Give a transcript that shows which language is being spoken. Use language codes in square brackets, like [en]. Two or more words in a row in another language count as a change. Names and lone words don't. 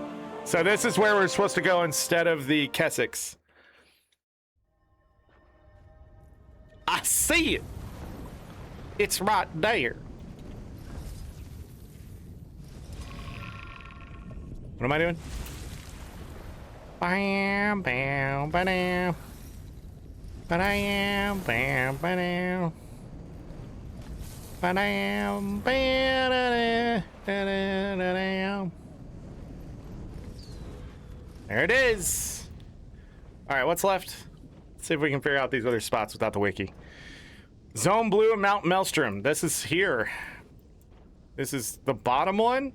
[en] So this is where we're supposed to go instead of the Kessex. I see it. It's right there. What am I doing? Bam, bam, bam. Ba-dam, bam, ba-dam. Ba-dam, ba-da-da, da-da-da-dam. There it is. All right, what's left? Let's see if we can figure out these other spots without the wiki. Zone Blue and Mount Maelstrom. This is here. This is the bottom one.